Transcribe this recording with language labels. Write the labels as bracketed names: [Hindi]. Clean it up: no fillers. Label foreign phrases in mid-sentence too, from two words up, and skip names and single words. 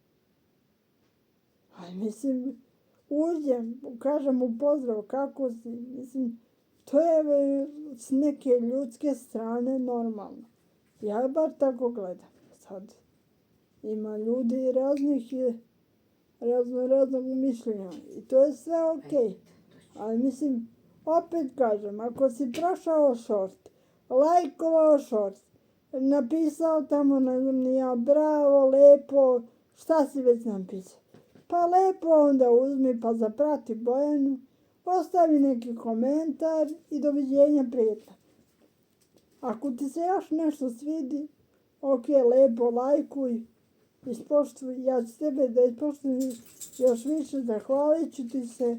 [Serbian] Ali mislim, uđem, kažem mu pozdrav, kako si, mislim, to je s neke ljudske strane normalno. Ja bar tako gledam. Sad, ima ljudi raznog mišljenja i to je sve okej. Ali mislim, opet kažem, ako si prošao short, lajkovao short, napisao tamo, ne znam ni ja, bravo, lepo, šta si već napisao? Pa lepo onda uzmi pa zaprati Bojanu, ostavi neki komentar i doviđenja, prijatno. Ako ti se još nešto svidi, ok, lepo, lajkuj, ispoštuj, ja ću tebe da ispoštujem još više, zahvalit ću ti se.